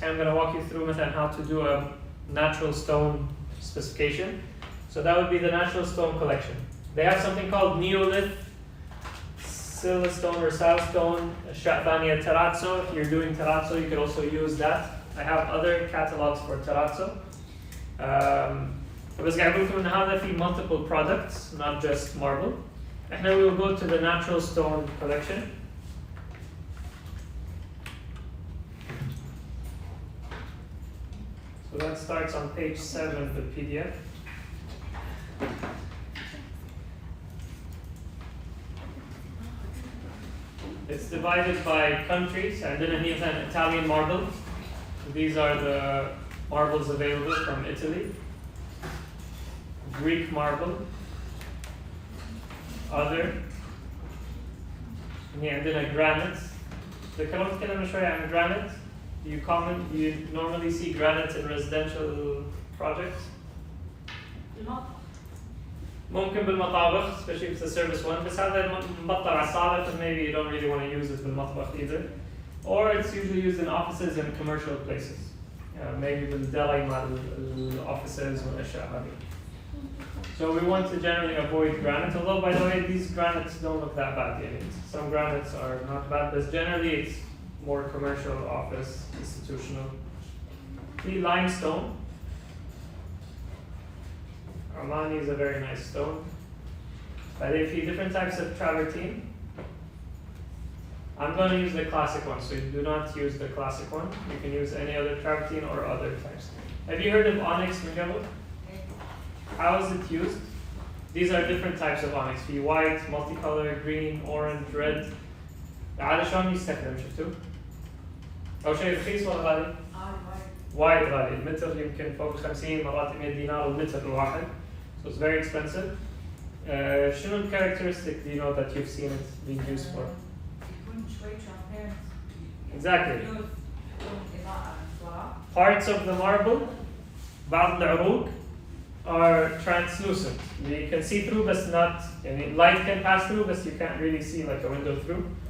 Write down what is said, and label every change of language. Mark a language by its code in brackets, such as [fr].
[en] I'm going to walk you through how to do a natural stone specification. So that would be the natural stone collection. They have something called Neolith, Silestone or Salstone, Sha'baniya Terrazzo. If you're doing Terrazzo, you could also use that. I have other catalogs for Terrazzo. [ar] بس قاعد أقول لكم إن هذا في [en] multiple products, not just marble. [ar] إحنا [en] we will go to the natural stone collection. So that starts on page 7 of the PDF. It's divided by countries. [ar] عندنا هنا مثلا Italian marble. [en] These are the marbles available from Italy. Greek marble. Other. [ar] هنا عندنا granite. نتكلم شوية عن granite. [en] Do you normally see granite in residential projects? [ar] ممكن بالمطابخ, [en] especially if it's a service one. [ar] بس هذا مبطل على الصالة, [en] and maybe you don't really want to use it [ar] بالمطبخ [en] either. Or it's usually used in offices and commercial places. Maybe [ar] بالدلي مع offices والأشياء هذه. [en] So we want to generally avoid granite. Although, by the way, these granites don't look that bad. Some granites are not bad, but generally it's more commercial, office, institutional. The limestone. Armani is a very nice stone. But if you different types of travertine, I'm going to use the classic one, so you do not use the classic one. You can use any other travertine or other types. Have you heard of onyx, Miguel? How is it used? These are different types of onyx. [ar] في [en] white, multicolor, green, orange, red. [ar] عادة شلون يستخدم شفتوا؟ أول شيء رخيص ولا غالي؟ وايد غالي. المتر يمكن فوق 50 مرات 100 دينار المتر الواحد. [en] So it's very expensive. [ar] شنو [en] characteristic do you know that you've seen it being used for? Exactly. Parts of the marble, [ar] بعض العروق, [en] are translucent. You can see through, but not. Light can pass through, but you can't really see like a window through.